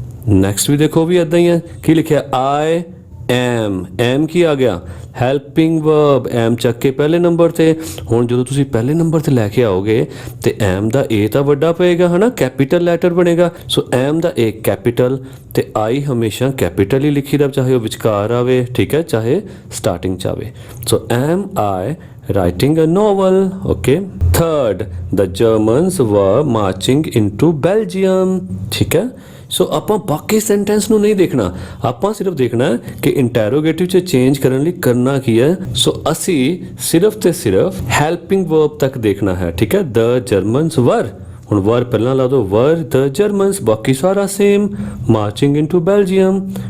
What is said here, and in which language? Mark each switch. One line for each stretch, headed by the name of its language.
Punjabi: Next ਵੀ ਦੇਖੋ ਵੀ ਇਦਾਂ ਹੀ ਹੈ, ਕੀ ਲਿਖਿਆ, ਆਈ ਐਮ, ਐਮ ਕੀ ਆ ਗਿਆ, ਹੈਲਪਿੰਗ ਵਰਬ, ਐਮ ਚੱਕ ਕੇ ਪਹਿਲੇ ਨੰਬਰ ਤੇ। ਹੁਣ ਜਦੋਂ ਤੁਸੀਂ ਪਹਿਲੇ ਨੰਬਰ ਤੇ ਲੈ ਕੇ ਆਓਗੇ ਤੇ ਐਮ ਦਾ ਏ ਤਾਂ ਵੱਡਾ ਪਏਗਾ, ਹਨਾ, ਕੈਪੀਟਲ ਲੈਟਰ ਬਣੇਗਾ। ਸੋ ਐਮ ਦਾ ਏ ਕੈਪੀਟਲ ਤੇ ਆਈ ਹਮੇਸ਼ਾ ਕੈਪੀਟਲ ਹੀ ਲਿਖੀ ਦਾ, ਚਾਹੇ ਉਹ ਵਿਚਕਾਰ ਆਵੇ, ਠੀਕ ਹੈ, ਚਾਹੇ ਸਟਾਰਟਿੰਗ ਚ ਆਵੇ।
English: So am I writing a novel, okay। Third, the Germans were marching into Belgium,
Punjabi: ਠੀਕ ਹੈ। ਸੋ ਆਪਾਂ ਬਾਕੀ ਸੈਂਟੈਂਸ ਨੂੰ ਨਹੀਂ ਦੇਖਣਾ, ਆਪਾਂ ਸਿਰਫ ਦੇਖਣਾ ਹੈ ਕਿ ਇੰਟੈਰੋਗੇਟਿਵ 'ਚ ਚੇਂਜ ਕਰਨ ਲਈ ਕਰਨਾ ਕੀ ਹੈ। ਸੋ ਅਸੀਂ ਸਿਰਫ ਤੇ ਸਿਰਫ ਹੈਲਪਿੰਗ ਵਰਬ ਤੱਕ ਦੇਖਣਾ ਹੈ, ਠੀਕ ਹੈ।
English: the Germans were,
Punjabi: ਹੁਣ
English: were
Punjabi: ਪਹਿਲਾਂ ਲਾ ਦੋ,
English: were the Germans,
Punjabi: ਬਾਕੀ ਸਾਰਾ
English: Same, marching into Belgium.